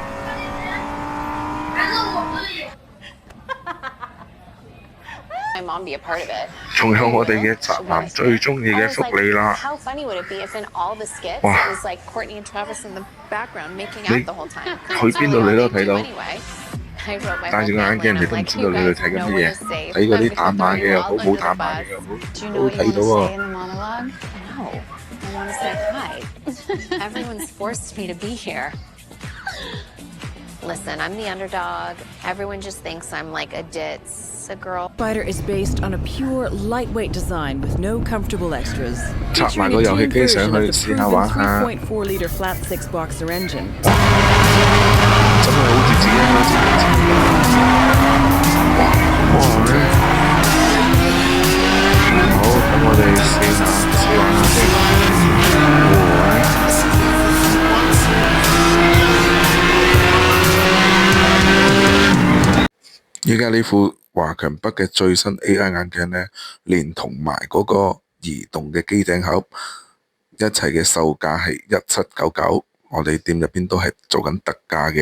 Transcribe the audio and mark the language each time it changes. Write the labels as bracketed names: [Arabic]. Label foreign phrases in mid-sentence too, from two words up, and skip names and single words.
[Cantonese] 仲有我哋嘅宅男最鍾意嘅福利啦！哇！你去邊度你都睇到，戴住個眼鏡人哋都唔知道你去睇緊乜嘢，睇嗰啲打碼嘅又好，冇打碼嘅又好，都睇到喎。 [English] Listen, I'm the underdog. Everyone just thinks I'm like a ditz, a girl. Spider is based on a pure, lightweight design with no comfortable extras. [Cantonese] 插埋個遊戲機上去試下玩下。 [English] 3.4-liter flat six-boxer engine. [Cantonese] 真係好似自己開自己哇！好，咁我哋試玩下先。依家呢副華強北嘅最新 AI 眼鏡呢，連同埋嗰個移動嘅機頂盒，一齊嘅售價係1799，我哋店入邊都係做緊特價嘅。